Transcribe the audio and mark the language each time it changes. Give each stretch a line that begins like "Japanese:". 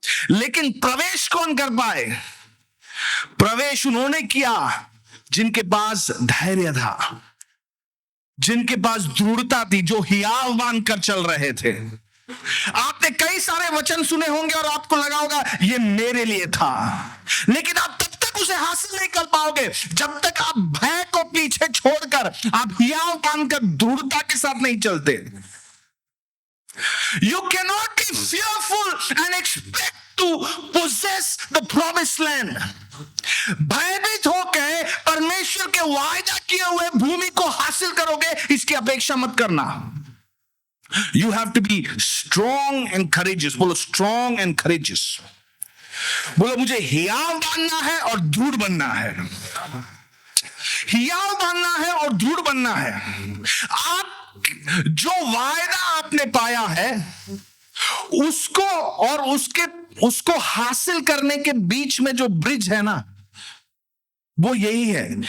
Hindi: लेकिन प्रवेश कौन कर पाए? प्रवेश उन्होंने किया जिनके पास धैर्य था, जिनके पास दृढ़ता थी, जो हियाव बांध कर चल रहे थे। आपने कई सारे वचन सुने होंगे और आपको लगा होगा ये मेरे लिए था, लेकिन आप तब तक उसे हासिल नहीं कर पाओगे जब तक आप भय को पीछे छोड़कर आप हियाव बांधकर दृढ़ता के साथ नहीं चलते।
English: You cannot be fearful and expect to possess the promised land.
Hindi: भयभीत होकर परमेश्वर के वायदा किए हुए भूमि को हासिल करोगे, इसकी अपेक्षा मत करना।
English: You have to be strong and courageous. बोलो strong and courageous.
Hindi: बोलो मुझे हियाव बनना है और दृढ़ बनना है। हियाव बनना है और दृढ़ बनना है। आप जो वायदा आपने पाया है उसको और उसको हासिल करने के बीच में जो ब्रिज है ना, वो यही है।